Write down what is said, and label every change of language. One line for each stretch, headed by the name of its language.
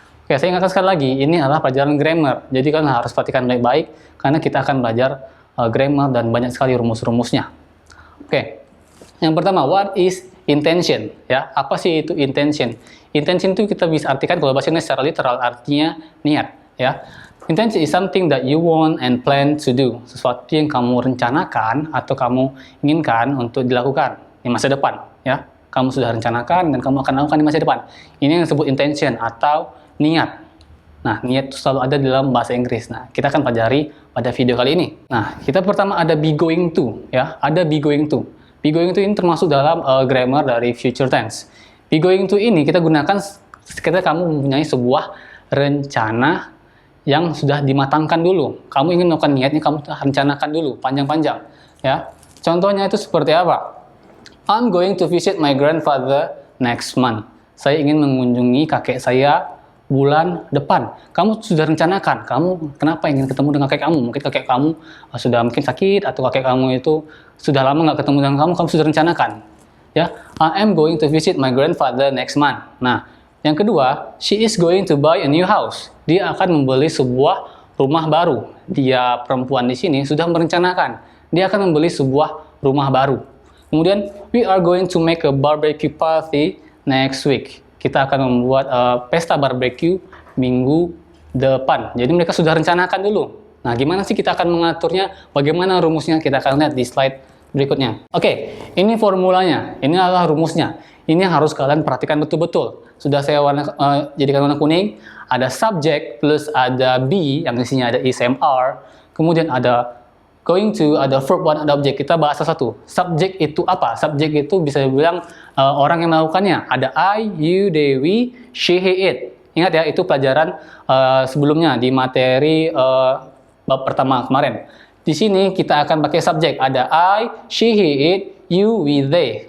Indonesian: Oke, saya ingatkan sekali lagi, ini adalah pelajaran grammar. Jadi kan harus perhatikan baik-baik, karena kita akan belajar grammar dan banyak sekali rumus-rumusnya. Oke, yang pertama,
English: what is intention?
Indonesian: Ya, apa sih itu intention? Intention itu kita bisa artikan kalau bahasa Indonesia secara literal artinya niat. Ya.
English: Intention is something that you want and plan to do.
Indonesian: Sesuatu yang kamu rencanakan atau kamu inginkan untuk dilakukan di masa depan. Ya, kamu sudah rencanakan dan kamu akan lakukan di masa depan. Ini yang disebut intention atau niat. Nah, niat itu selalu ada dalam bahasa Inggris. Nah, kita akan pelajari pada video kali ini. Nah, kita pertama ada be going to. Ya, ada be going to. Be going to ini termasuk dalam grammar dari future tense. Be going to ini kita gunakan ketika kamu mempunyai sebuah rencana yang sudah dimatangkan dulu. Kamu ingin melakukan niatnya, kamu rencanakan dulu, panjang-panjang. Ya, contohnya itu seperti apa?
English: I'm going to visit my grandfather next month.
Indonesian: Saya ingin mengunjungi kakek saya bulan depan. Kamu sudah rencanakan. Kamu kenapa ingin ketemu dengan kakek kamu? Mungkin kakek kamu sudah mungkin sakit atau kakek kamu itu sudah lama nggak ketemu dengan kamu. Kamu sudah rencanakan.
English: Ya, I am going to visit my grandfather next month.
Indonesian: Nah, yang kedua,
English: she is going to buy a new house.
Indonesian: Dia akan membeli sebuah rumah baru. Dia perempuan di sini sudah merencanakan. Dia akan membeli sebuah rumah baru.
English: Kemudian, we are going to make a barbecue party next week.
Indonesian: Kita akan membuat pesta barbecue minggu depan. Jadi mereka sudah rencanakan dulu. Nah, gimana sih kita akan mengaturnya? Bagaimana rumusnya? Kita akan lihat di slide berikutnya. Oke, ini formulanya. Ini adalah rumusnya. Ini harus kalian perhatikan betul-betul. Sudah saya jadikan warna kuning. Ada subject plus ada be, yang isinya ada is, am, are. Kemudian ada going to, ada verb one, ada object. Kita bahas satu. Subject itu apa? Subject itu bisa dibilang orang yang melakukannya. Ada I, you, they, we, she, he, it. Ingat ya, itu pelajaran sebelumnya di materi bab pertama kemarin. Di sini kita akan pakai subject. Ada I, she, he, it, you, we, they.